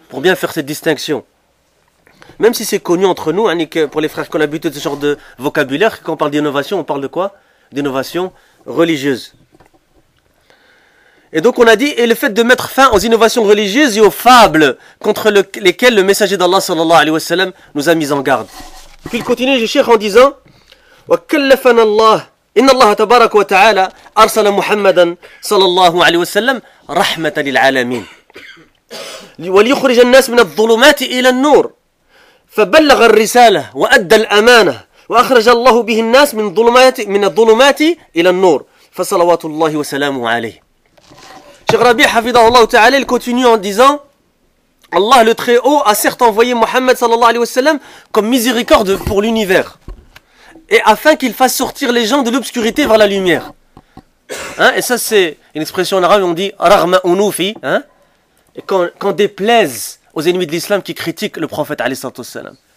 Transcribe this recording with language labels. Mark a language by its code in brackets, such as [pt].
[fr] Pour bien faire cette distinction. Même si c'est connu entre nous, hein, que pour les frères qui ont l'habitude de ce genre de vocabulaire, quand on parle d'innovation, on parle de quoi? D'innovation religieuse. Et donc on a dit, et le fait de mettre fin aux innovations religieuses et aux fables contre lesquelles le messager d'Allah sallallahu alayhi wa sallam nous a mis en garde. Puis il continue, je cherche en disant, [ar] وَكَلَّفَنَا اللَّهِ إِنَّ اللَّهَ تَبَارَكُ وَتَعَالَى أَرْسَلَ مُحَمَّدًا صَلَى اللَّهُ عَلَيْهِ وَسَلَّمْ رَحْمَةً لِلْعَالَمِينَ وَلِيُخْرِجَ النَّاسِ مِنَ الظُّلُمَاتِ إِلَى النُّورِ فَبَلَّغَ الرِّسَالَةِ وَأَدَّى الْأَمَانَةِ وَأَخْرَجَ اللَّهُ بِهِ النَّاسِ مِنَ الظُّلُمَاتِ إِلَى النُّورِ فَصَلَوَاتُ اللَّهِ وَسَلَامُهُ عَلَيْهِ. [fr] Cheikh Rabi' hafidahu Allah ta'ala, il continue en disant, Allah le Très-Haut a certes envoyé Muhammad sallallahu alayhi wa sallam comme miséricorde pour l'univers, et afin qu'il fasse sortir les gens de l'obscurité vers la lumière. Hein? Et ça, c'est une expression en arabe, on dit « rahma unufi », hein? Et qu'on déplaise aux ennemis de l'islam qui critiquent le prophète, alayhi salatu wassalam.